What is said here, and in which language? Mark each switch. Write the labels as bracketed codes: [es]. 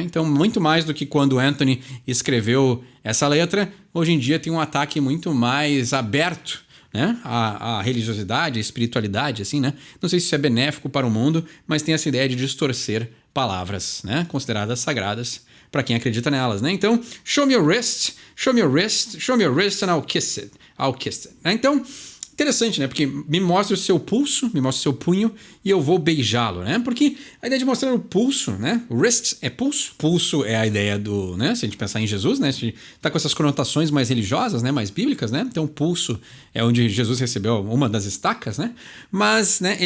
[pt] Então, muito mais do que quando Anthony escreveu essa letra, hoje em dia tem um ataque muito mais aberto, né? A religiosidade, a espiritualidade, assim, né? Não sei se isso é benéfico para o mundo, mas tem essa ideia de distorcer palavras, né? Consideradas sagradas para quem acredita nelas, né? [en] Então, show me your wrist, show me your wrist, show me your wrist and I'll kiss it. I'll kiss it. [pt] Então, interessante, né? Porque me mostra o seu pulso, me mostra o seu punho e eu vou beijá-lo, né? Porque a ideia de mostrar o pulso, né? O wrist é pulso. Pulso é a ideia do, né? Se a gente pensar em Jesus, né? A gente tá com essas conotações mais religiosas, né? Mais bíblicas, né? Então, o pulso é onde Jesus recebeu uma das estacas, né? Mas, né?